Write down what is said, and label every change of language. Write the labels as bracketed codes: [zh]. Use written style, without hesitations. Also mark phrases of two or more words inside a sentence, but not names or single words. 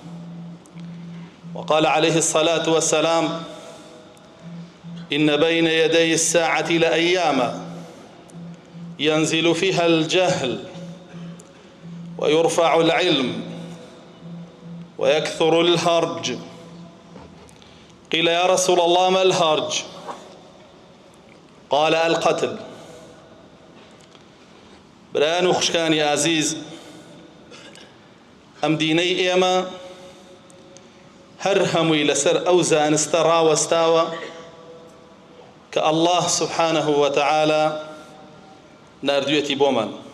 [ar] وقال عليه الصلاة والسلام: إن بين يدي الساعة لأياما ينزل فيها الجهل ويرفع العلم ويكثر الهرج. قيل: يا رسول الله، ما الهرج؟ قال: القتل. [ckb] برایان و خوشکانی عزیز، ئەم دینەی ئێمە هەر هەمووی لەسەر ئەو زانستە ڕاوەستاوە کە [ar] ئەڵڵاه سوبحانەه وتەعالە [ckb] ناردوێتی بۆمان.